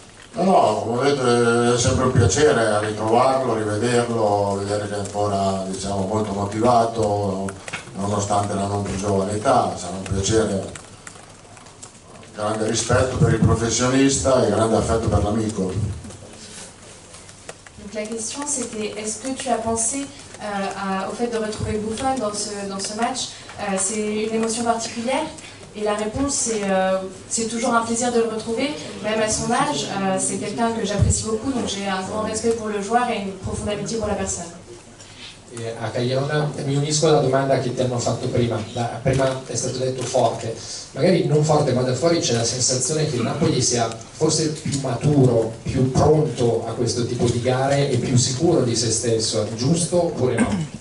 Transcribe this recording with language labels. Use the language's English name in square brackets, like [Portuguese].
[Italian] No, come vedete è sempre un piacere ritrovarlo, rivederlo, vedere che è ancora, diciamo, molto motivato nonostante la non più giovane età. Sarà un piacere, grande rispetto per il professionnista e grande affetto per l'amico. [French] Donc la question c'était, est-ce que tu as pensé au fait de retrouver Buffon dans ce match? C'est une émotion particulière? Et la réponse c'est toujours un plaisir de le retrouver, même à son âge. C'est quelqu'un que j'apprécie beaucoup, donc j'ai un grand respect pour le joueur et une profonde amitié pour la personne. [Italian] A Cagliona mi unisco alla domanda che ti hanno fatto prima. Prima è stato detto forte, magari non forte, ma da fuori c'è la sensazione che il Napoli sia forse più maturo, più pronto a questo tipo di gare e più sicuro di se stesso, giusto oppure no?